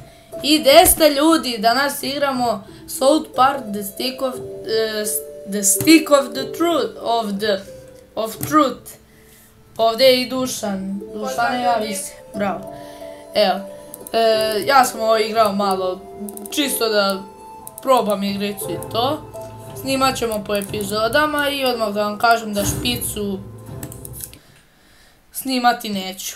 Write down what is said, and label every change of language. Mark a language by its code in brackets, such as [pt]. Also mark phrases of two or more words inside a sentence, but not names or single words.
[bs] I gdje ste ljudi? Danas igramo South Park The Stick of the Truth of Truth. Ovdje je i Dušan. Dušan javi se. Bravo. Evo. Ja sam ovo igrao malo čisto da probam igricu i to. Snimat ćemo po epizodama i odmah da vam kažem da špicu snimati neću.